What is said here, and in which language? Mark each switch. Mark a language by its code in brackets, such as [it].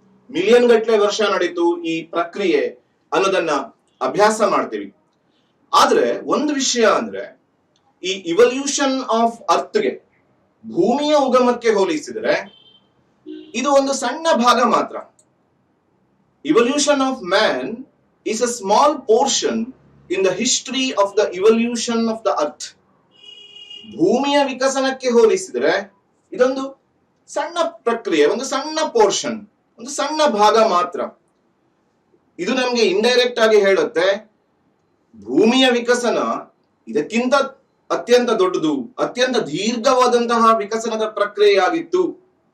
[kn] Million ಗಟ್ಟಲೆ ವರ್ಷ ನಡೀತು ಈ ಪ್ರಕ್ರಿಯೆ ಅನ್ನೋದನ್ನ ಅಭ್ಯಾಸ ಮಾಡ್ತೀವಿ. ಆದ್ರೆ ಒಂದು ವಿಷಯ ಅಂದ್ರೆ, ಈ [en] evolution of ಅರ್ತ್ಗೆ, [kn] ಭೂಮಿಯ ಉಗಮಕ್ಕೆ ಹೋಲಿಸಿದರೆ ಇದು ಒಂದು ಸಣ್ಣ ಭಾಗ ಮಾತ್ರ. [en] Evolution of man is a small portion in the history of the evolution of the earth. [kn] ಭೂಮಿಯ ವಿಕಸನಕ್ಕೆ ಹೋಲಿಸಿದರೆ ಇದೊಂದು ಸಣ್ಣ ಪ್ರಕ್ರಿಯೆ, ಒಂದು ಸಣ್ಣ ಪೋರ್ಷನ್, ಒಂದು ಸಣ್ಣ ಭಾಗ ಮಾತ್ರ. ಇದು ನಮ್ಗೆ ಇಂಡೈರೆಕ್ಟ್ ಆಗಿ ಹೇಳುತ್ತೆ ಭೂಮಿಯ ವಿಕಸನ ಇದಕ್ಕಿಂತ ಅತ್ಯಂತ ದೊಡ್ಡದು, ಅತ್ಯಂತ ದೀರ್ಘವಾದಂತಹ ವಿಕಸನದ ಪ್ರಕ್ರಿಯೆಯಾಗಿತ್ತು.